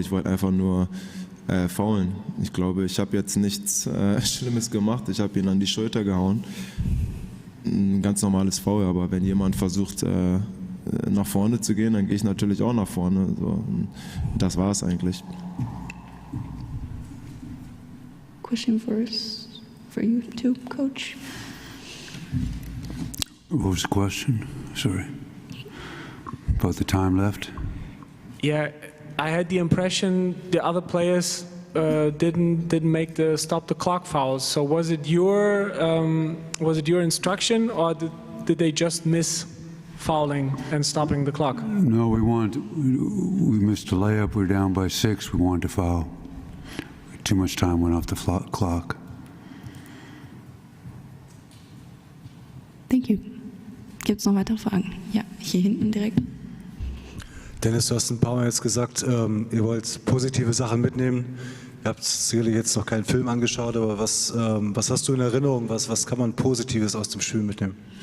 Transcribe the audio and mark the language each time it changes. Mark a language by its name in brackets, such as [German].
[German] Ich wollte einfach nur foulen. Ich glaube, ich habe jetzt nichts Schlimmes gemacht. Ich habe ihn an die Schulter gehauen. Ein ganz normales Foul, aber wenn jemand versucht, nach vorne zu gehen, dann gehe ich natürlich auch nach vorne. So, das war es eigentlich. [English] Question for you too, Coach. What was the question? Sorry. About the time left? Yeah, I had the impression the other players didn't make the stop the clock fouls. So was it your instruction, or did they just miss fouling and stopping the clock? No, we missed a layup. We were down by 6. We wanted to foul. Too much time went off the clock. Thank you. [German] Gibt es noch weitere Fragen? Ja, hier hinten direkt. Dennis, du hast ein paar Mal jetzt gesagt, ihr wollt positive Sachen mitnehmen. Ihr habt sicherlich jetzt noch keinen Film angeschaut, aber was hast du in Erinnerung? Was kann man Positives aus dem Spiel mitnehmen?